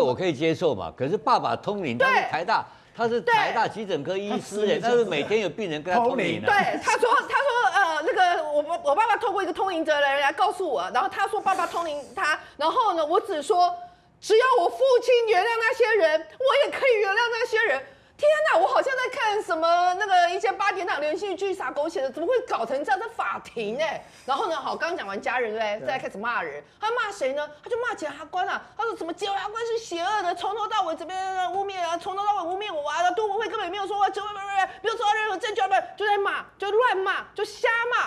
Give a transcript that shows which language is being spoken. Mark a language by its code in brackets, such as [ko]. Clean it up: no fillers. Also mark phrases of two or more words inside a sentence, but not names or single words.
[zh] 這個我可以接受嘛？可是爸爸通靈，他是台大。他是台大急診科醫師，但是每天有病人跟他通靈。對，他說，那個我爸爸透過一個通靈者的人來告訴我，然後他說爸爸通靈他，然後呢，我只說只要我父親原諒那些人，我也可以原諒那些人。天哪，我好像在看什麼那個一些8點檔連續劇撒狗血的，怎麼會搞成這樣的法庭然後呢，好，剛講完家人對不對？再來開始罵人，他罵誰呢？他就罵檢察官啊，他說什麼檢察官是邪惡的，從頭到尾這邊污蔑啊，從頭到尾污蔑我啊，杜文慧根本沒有說沒有做到任何證據，就在罵，就亂罵，就瞎罵。